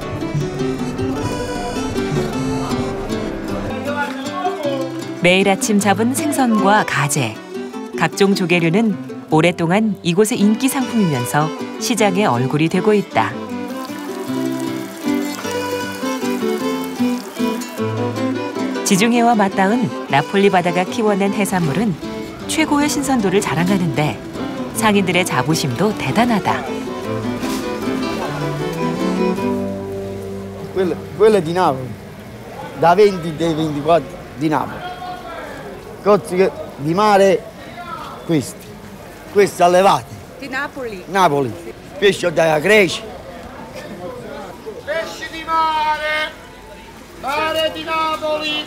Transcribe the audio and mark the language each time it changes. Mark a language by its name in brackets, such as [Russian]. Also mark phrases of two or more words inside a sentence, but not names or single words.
[Korean] 매일 아침 잡은 생선과 가재, 각종 조개류는 오랫동안 이곳의 인기 상품이면서 시장의 얼굴이 되고 있다. 지중해와 맞닿은 나폴리 바다가 키워낸 해산물은 최고의 신선도를 자랑하는데 상인들의 자부심도 대단하다. [Italian] Quella di Napoli, da 20 dei 24 di Napoli. Cozze di mare, questi allevati. Di Napoli? Napoli, pesce dalla Grecia, Mare di Napoli!